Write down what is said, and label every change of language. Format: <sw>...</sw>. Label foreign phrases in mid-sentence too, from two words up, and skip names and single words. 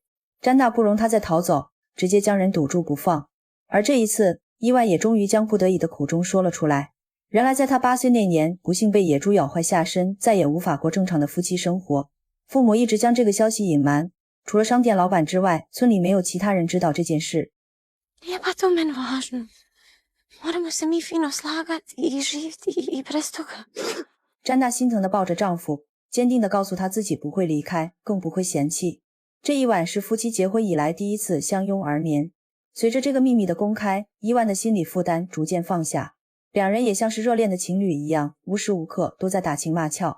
<zh>詹娜不容他再逃走，直接将人堵住不放。而这一次，伊万也终于将不得已的苦衷说了出来。原来在他8岁那年，不幸被野猪咬坏下身，再也无法过正常的夫妻生活。父母一直将这个消息隐瞒，除了商店老板之外，村里没有其他人知道这件事。</zh> <hr>Je pa to meni važno. Moramo se mi fino slagati i živjeti i bez toga.</hr> <zh>詹娜心疼地抱着丈夫，坚定地告诉他自己不会离开，更不会嫌弃。这一晚是夫妻结婚以来第一次相拥而眠。随着这个秘密的公开，伊万的心理负担逐渐放下，两人也像是热恋的情侣一样，无时无刻都在打情骂俏。</zh>